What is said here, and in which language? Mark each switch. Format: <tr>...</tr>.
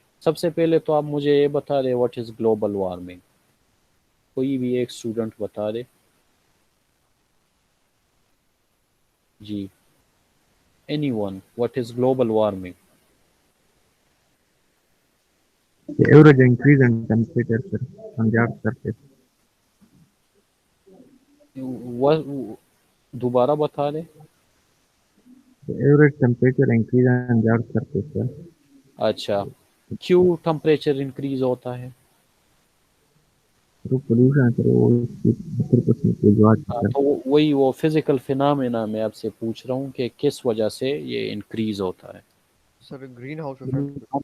<hi>सबसे पहले तो आप मुझे ये बता दें व्हाट इज़ ग्लोबल वार्मिंग, कोई भी एक स्टूडेंट बता दे जी,</hi> <en>anyone, what is global warming? The average increase in temperature, sir, on the Earth's surface. What,</en> <hi>दोबारा बता दें.</hi> <en>The average temperature increase on the Earth's surface, sir.</en> <hi>अच्छा, क्यों टेम्परेचर इंक्रीज होता है? थ्रू पोल्यूशन, सर, वो इसकी 70% की वजह से, सर. तो वही वो फिजिकल फिनोमेना मैं आपसे पूछ रहा हूँ कि किस वजह से ये इंक्रीज होता है. Sir green house effect.</hi>